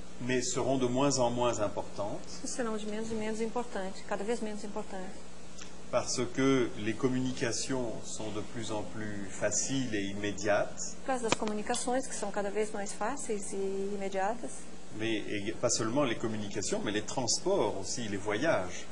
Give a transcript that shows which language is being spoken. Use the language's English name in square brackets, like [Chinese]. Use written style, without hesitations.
[French] mais seront de moins en moins importantes, [Portuguese] e serão de menos e menos importantes, cada vez menos importantes. [French] parce que les communications sont de plus en plus faciles et immédiates, [Portuguese] Por causa das comunicações, que são cada vez mais fáceis e imediatas, [French] mais pas seulement les communications, mais les transports aussi, les voyages.